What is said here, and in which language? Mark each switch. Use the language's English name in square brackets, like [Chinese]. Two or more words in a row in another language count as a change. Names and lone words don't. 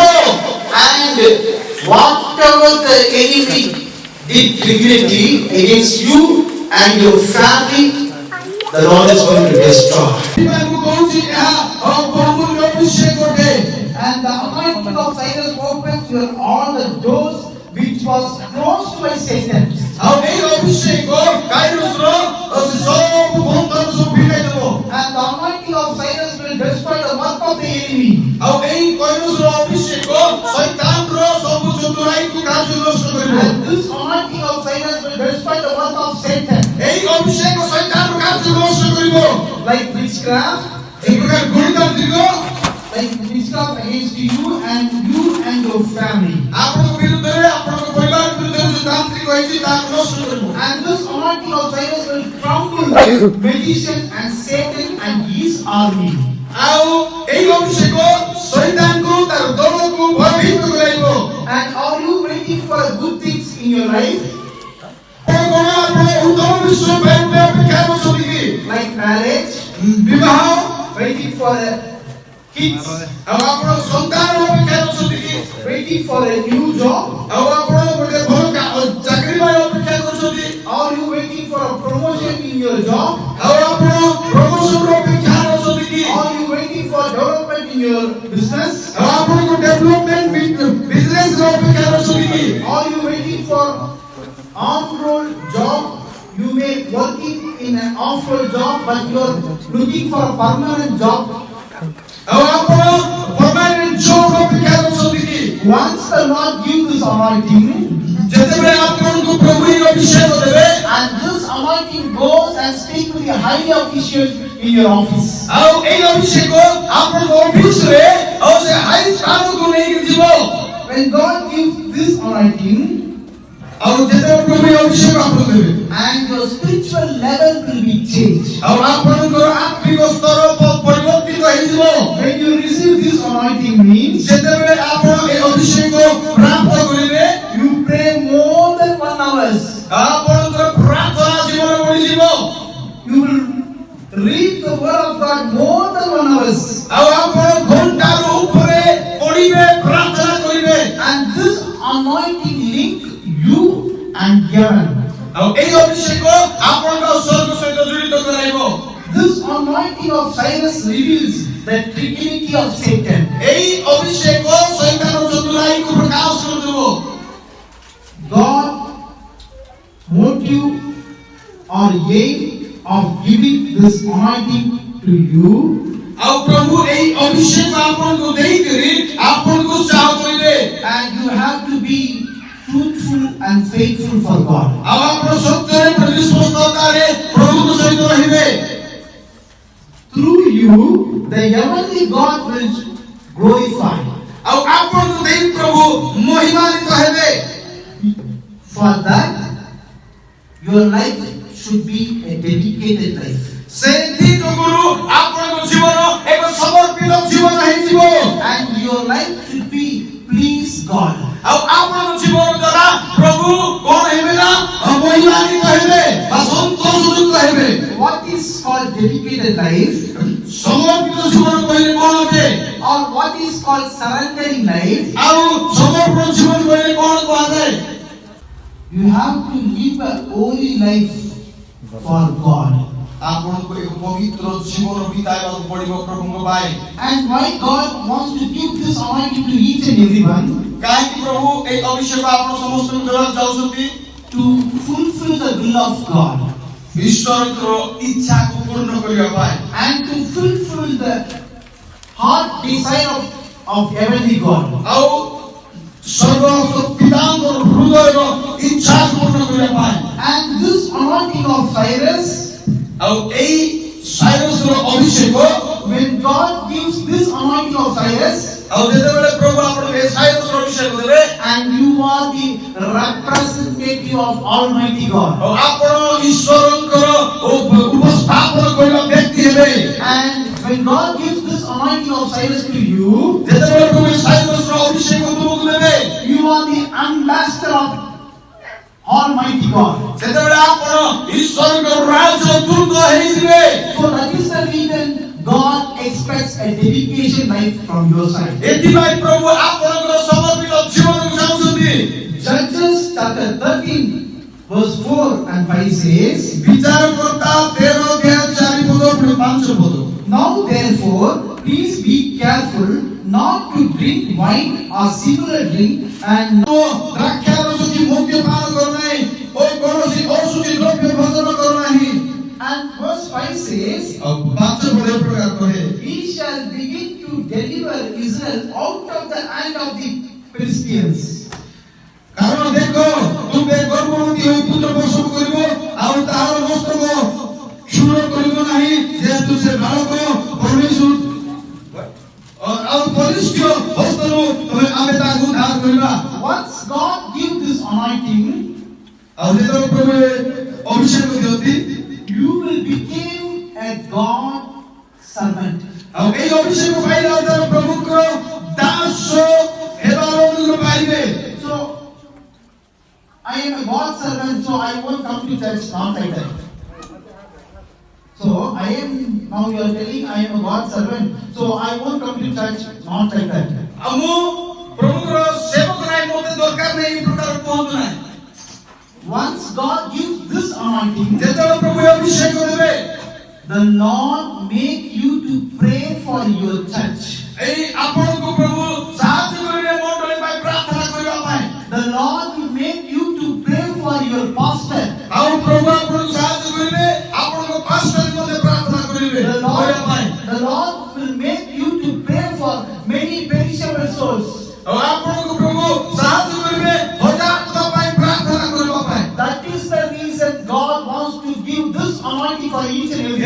[English] And whatever the enemy did previously against you and your family, the Lord is going to destroy. [Odia] ମୁଁ କହୁଛି ଏହା ପ୍ରଭୁଙ୍କ ଅଭିଷେକ ଅଟେ। [English] And the anointing of Cyrus opens all the doors which was closed by Satan. [Odia] ଆଉ ଏହି ଅଭିଷେକ କାଇରୋସର ସବୁ ବନ୍ଧନ ସବୁ ଫିଟାଇ ଦେବ। [English] And the anointing of Cyrus will destroy the work of the enemy. [Odia] ଆଉ ଏହି କାଇରୋସର ଅଭିଷେକ ଶୈତାନର ସବୁ ଚତୁରାଇକୁ କାର୍ଯ୍ୟ ନଷ୍ଟ କରିବ। [English] And this anointing of Cyrus will destroy the work of Satan. [Odia] ଏହି ଅଭିଷେକ ଶୈତାନର କାର୍ଯ୍ୟ ନଷ୍ଟ କରିବ। [English] Like witchcraft, [Odia] ଏ ପ୍ରକାର ଗଣିତାନ୍ତ୍ରିକ [English] like witchcraft against you and your family. [Odia] ଆପଣଙ୍କ ବିରୁଦ୍ଧରେ ଆପଣଙ୍କ ପରିବାର ବିରୁଦ୍ଧରେ ଯୋଉ ତାନ୍ତ୍ରିକ ହେଇଛି ତାକୁ ନଷ୍ଟ କରିବ। [English] And this anointing of Cyrus will crumble magician and Satan and his army. [Odia] ଆଉ ଏହି ଅଭିଷେକ ଶୈତାନକୁ ତାର ଦଳକୁ ଭୟଭୀତ କରାଇବ। [English] And are you waiting for good things in your life? [Odia] ଆପଣ ଉତ୍ତମ ବିଷୟ ପାଇଁ ଅପେକ୍ଷା କରୁଛନ୍ତି କି? [English] Like marriage, [Odia] ବିବାହ [English] waiting for kids, [Odia] ଆଉ ଆପଣ ସନ୍ତାନ ଅପେକ୍ଷା କରୁଛନ୍ତି କି? [English] waiting for a new job? [Odia] ଆଉ ଆପଣ ଗୋଟେ ଭଲ ଚାକିରି ପାଇଁ ଅପେକ୍ଷା କରୁଛନ୍ତି? [English] Are you waiting for a promotion in your job? [Odia] ଆଉ ଆପଣ ପ୍ରମୋସନର ଅପେକ୍ଷା କରୁଛନ୍ତି କି? [English] Are you waiting for development in your business? [Odia] ଆଉ ଆପଣଙ୍କ [English] development businessର [Odia] ଅପେକ୍ଷା କରୁଛନ୍ତି କି? [English] Are you waiting for on-roll job? You may working in an off-roll job, but you are looking for a permanent job. [Odia] ଆଉ ଆପଣ [English] permanent job [Odia] ଅପେକ୍ଷା କରୁଛନ୍ତି କି? [English] Once the Lord gives this anointing, [Odia] ଯେତେବେଳେ ଆପଣଙ୍କୁ ପ୍ରଭୁ ଏହି ଅଭିଷେକ ଦେବେ [English] and this anointing goes and speak to the high officials in your office. [Odia] ଆଉ ଏହି ଅଭିଷେକ ଆପଣଙ୍କ ଅଫିସରେ ଆଉ ସେ ହାଇ ସ୍ଥାନକୁ ନେଇକି ଯିବ। [English] When God gives this anointing, [Odia] ଆଉ ଯେତେବେଳେ ପ୍ରଭୁ ଏହି ଅଭିଷେକ ଆପଣଙ୍କୁ ଦେବେ [English] and your spiritual level will be changed. [Odia] ଆଉ ଆପଣଙ୍କର ଆତ୍ମିକ ସ୍ତର ପରିବର୍ତ୍ତିତ ହେଇଯିବ। [English] When you receive this anointing means [Odia] ଯେତେବେଳେ ଆପଣ ଏହି ଅଭିଷେକ ପ୍ରାପ୍ତ କରିବେ [English] you pray more than 1 hour. [Odia] ଆପଣଙ୍କର ପ୍ରାର୍ଥନା ଜୀବନ ବଢିଯିବ। [English] You will read the word of God more than 1 hour. [Odia] ଆଉ ଆପଣ ଘଣ୍ଟାର ଉପରେ ପଢିବେ ପ୍ରାର୍ଥନା କରିବେ। [English] And this anointing link you and heaven. [Odia] ଆଉ ଏହି ଅଭିଷେକ ଆପଣଙ୍କ ସ୍ୱର୍ଗ ସହିତ ଜଡ଼ିତ କରାଇବ। [English] This anointing of Cyrus reveals the trickery of Satan. [Odia] ଏହି ଅଭିଷେକ ଶୈତାନର ଚତୁରାଇକୁ ପ୍ରକାଶ କରିଦେବ। [English] God motive or aim of giving this anointing to you, [Odia] ଆଉ ପ୍ରଭୁ ଏହି ଅଭିଷେକ ଆପଣଙ୍କୁ ଦେଇକରି ଆପଣଙ୍କୁ ଉତ୍ସାହ କରିବେ। [English] and you have to be truthful and faithful for God. [Odia] ଆଉ ଆପଣ ସତ୍ୟରେ ପ୍ରତିଷ୍ଠିତ ସଦାବେଳେ ପ୍ରଭୁଙ୍କ ସହିତ ରହିବେ। [English] Through you, the heavenly God will glorify. [Odia] ଆଉ ଆପଣଙ୍କୁ ଦେଇ ପ୍ରଭୁ ମହିମାନ୍ୱିତ ହେବେ। [English] For that, your life should be a dedicated life. [Odia] ସେଇଥି ଯୋଗୁରୁ ଆପଣଙ୍କ ଜୀବନ ଏକ ସମର୍ପିତ ଜୀବନ ହେଇଯିବ। [English] And your life should be please God. [Odia] ଆଉ ଆପଣଙ୍କ ଜୀବନ ଦ୍ୱାରା ପ୍ରଭୁ କଣ ହେବେ ନା ମହିମାନ୍ୱିତ ହେବେ ବା ସନ୍ତୋଷଯୁକ୍ତ ହେବେ। [English] What is called dedicated life? [Odia] ସମର୍ପିତ ଜୀବନ କହିଲେ କଣ ଅଟେ? [English] Or what is called surrendering life? [Odia] ଆଉ ସମର୍ପଣ ଜୀବନ କହିଲେ କଣ କୁହାଯାଏ? [English] You have to live a holy life for God. [Odia] ଆପଣଙ୍କୁ ଏକ ପବିତ୍ର ଜୀବନ ବିତାଇବାକୁ ପଡ଼ିବ ପ୍ରଭୁଙ୍କ ପାଇଁ। [English] And why God wants to give this anointing to each and everyone? [Odia] କାହିଁକି ପ୍ରଭୁ ଏହି ଅଭିଷେକ ଆପଣ ସମସ୍ତଙ୍କୁ ଦେବାକୁ ଚାହୁଁଛନ୍ତି? [English] To fulfill the will of God. [Odia] ଈଶ୍ୱରଙ୍କର ଇଚ୍ଛାକୁ ପୂର୍ଣ୍ଣ କରିବା ପାଇଁ। [English] And to fulfill the heart desire of heavenly God. [Odia] ଆଉ ସ୍ୱର୍ଗସ୍ଥ ପିତାଙ୍କର ହୃଦୟର ଇଚ୍ଛାକୁ ପୂର୍ଣ୍ଣ କରିବା ପାଇଁ। [English] And this anointing of Cyrus, [Odia] ଆଉ ଏହି ସାଇରସର ଅଭିଷେକ, [English] when God gives this anointing of Cyrus, [Odia] ଆଉ ଯେତେବେଳେ ପ୍ରଭୁ ଆପଣଙ୍କୁ ଏହି ସାଇରସର ଅଭିଷେକ ଦେବେ, [English] and you are the representative of Almighty God. [Odia] ଆଉ ଆପଣ ଈଶ୍ୱରଙ୍କର ଉପସ୍ଥାପନ କରିବା ବ୍ୟକ୍ତି ହେବେ। [English] And when God gives this anointing of Cyrus to you, [Odia] ଯେତେବେଳେ ପ୍ରଭୁ ଏହି ସାଇରସର ଅଭିଷେକ ତୁମକୁ ଦେବେ, [English] you are the ambassador of Almighty God. [Odia] ସେତେବେଳେ ଆପଣ ଈଶ୍ୱରଙ୍କର ରାଜଦୂତ ହେଇଯିବେ। [English] So that is the reason God expects a dedication life from your side. [Odia] ଏଥିପାଇଁ ପ୍ରଭୁ ଆପଣଙ୍କର ସମର୍ପିତ ଜୀବନକୁ ଚାହୁଁଛନ୍ତି। [English] Judges chapter 13 verse 4 and 5 says, [Odia] ବିଚାରକର୍ତ୍ତା 13 ଅଧ୍ୟାୟ 4 ପଦ ପୁଣି 5 ପଦ। [English] Now therefore, please be careful not to drink wine or similar drink, and [Odia] ଦ୍ରାକ୍ଷାରସ କି ମଦ୍ୟପାନ କର ନାହିଁ ଓ କୌଣସି ଅଶୁଚି ଦ୍ରବ୍ୟ ଭୋଜନ କର ନାହିଁ। [English] and verse 5 says, [Odia] ଆଉ 5 ପଦ ଏ ପ୍ରକାର କହେ, [English] He shall begin to deliver Israel out of the hand of the Philistines. [Odia] କାରଣ ଦେଖ ତୁମେ ଗର୍ଭବତୀ ହୋଇ ପୁତ୍ର ପ୍ରସବ କରିବ ଆଉ ତାହାର ମସ୍ତକ କ୍ଷୁଣ୍ଣ କରିବ ନାହିଁ, ଯେହେତୁ ସେ ବାଳକ ପରମେଶ୍ୱର ଆଉ ବଳିଷ୍ଠ ହସ୍ତରୁ ଆମେ ତାକୁ ଉଦ୍ଧାର କରିବା। [English] Once God gives this anointing, [Odia] ଆଉ ଯେତେବେଳେ ପ୍ରଭୁ ଅଭିଷେକ ଦିଅନ୍ତି, [English] you will become a God servant. [Odia] ଆଉ ଏହି ଅଭିଷେକ ପାଇଲା ଦ୍ୱାରା ପ୍ରଭୁଙ୍କର ଦାସ ହେବାର ଅନୁଗ୍ରହ ପାଇବେ। [English] So, I am a God servant, so I won't come to church, not like that. So, now you are telling I am a God servant, so I won't come to church, not like that. [Odia] ଆଉ ମୁଁ ପ୍ରଭୁଙ୍କର ସେବକ ନାହିଁ, ମୋତେ ଦରକାର ନାହିଁ ଏହି ପ୍ରକାର କୁହନ୍ତୁ ନାହିଁ। [English] Once God gives this anointing, [Odia] ଯେତେବେଳେ ପ୍ରଭୁ ଅଭିଷେକ ଦେବେ, [English] the Lord make you to pray for your church. [Odia] ଏହି ଆପଣଙ୍କୁ ପ୍ରଭୁ ସାହାଯ୍ୟ କରିବେ ମଣ୍ଡଳୀ ପାଇଁ ପ୍ରାର୍ଥନା କରିବା ପାଇଁ। [English] The Lord will make you to pray for your pastor. [Odia] ଆଉ ପ୍ରଭୁ ଆପଣଙ୍କୁ ସାହାଯ୍ୟ କରିବେ ଆପଣଙ୍କ ପାଷ୍ଟର ମଧ୍ୟ ପ୍ରାର୍ଥନା କରିବେ [English] The [Odia] କରିବା ପାଇଁ। [English] Lord will make you to pray for many perishable souls. [Odia] ଆଉ ଆପଣଙ୍କୁ ପ୍ରଭୁ ସାହାଯ୍ୟ କରିବେ ହଜାର ଆତ୍ମା ପାଇଁ ପ୍ରାର୍ଥନା କରିବା ପାଇଁ। [English] That is the reason God wants to give this anointing for each and every one.